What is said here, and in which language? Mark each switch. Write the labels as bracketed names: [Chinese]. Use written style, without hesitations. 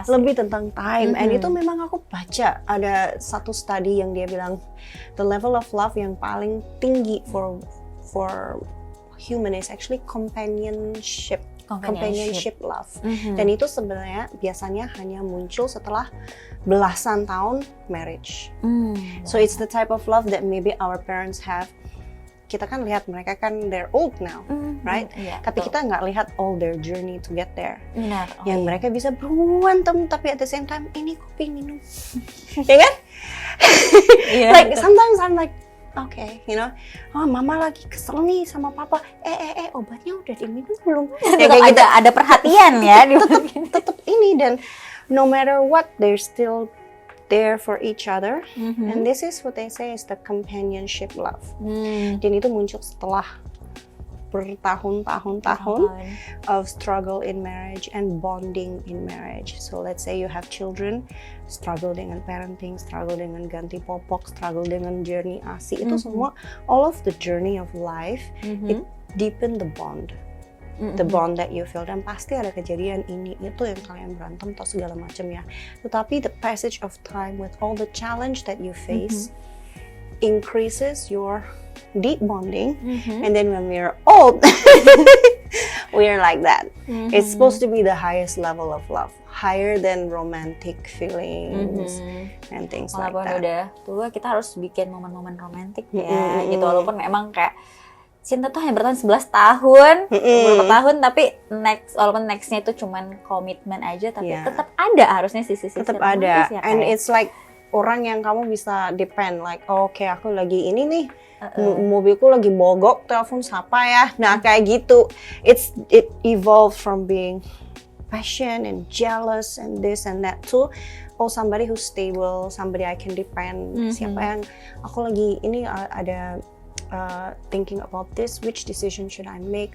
[Indonesian] Lebih tentang time. And itu memang aku baca ada satu study yang dia bilang [English] the level of love [Indonesian] yang paling tinggi [English] for human is actually companionship love. [Indonesian] Dan itu sebenarnya biasanya hanya muncul setelah belasan tahun marriage. [English] So it's the type of love that maybe our parents have. [Indonesian] Kita kan lihat mereka kan [English] they're old now, right? [Indonesian] Tapi kita nggak lihat [English] all their journey to get there. [Indonesian] Benar. Yang mereka bisa berantem tapi [English] at the same time [Indonesian] ini kopi minum, ya kan? [English] Like sometimes I'm like, okay, you know, [Indonesian] oh mama lagi kesel nih sama papa. Obatnya udah diminum belum? Ya, kayak gitu. Ada perhatian ya. tetap ini, dan [English] no matter what they're still there for each other. And this is what they say is the companionship love. [Indonesian] Dan itu muncul setelah bertahun-tahun [English] of struggle in marriage [Indonesian] and bonding in marriage. [English] So let's say you have children, struggle dengan parenting, struggle [Indonesian] dengan ganti popok, [English] struggle dengan journey ASI. [Indonesian] Itu semua, [English] all of the journey of life, it deepen the bond. The bond that you feel. [Indonesian] Dan pasti ada kejadian ini itu yang kalian berantem atau segala macam ya. Tetapi [English] the passage of time with all the challenge that you face increases your deep bonding. And then when we're old, we're like that. It's supposed to be the highest level of love, higher than romantic feelings and things like that. [Indonesian] Walaupun udah tua, kita harus bikin momen-momen romantik ya gitu. Walaupun memang kayak cinta tuh hanya bertahan 11 tahun, beberapa tahun, tapi walaupun nextnya itu cuman komitmen aja, tapi tetap ada harusnya sisi-sisi tetap ada. Ya, [English] and it's like [Indonesian] orang yang kamu bisa depend, [English] like okay, [Indonesian] aku lagi ini nih, mobilku lagi mogok, telepon siapa ya? Nah kayak gitu. [English] It evolved from being passion and jealous and this and that to somebody who's stable, somebody I can depend. [Indonesian] Siapa yang aku lagi ini ada [English] thinking about this, which decision should I make?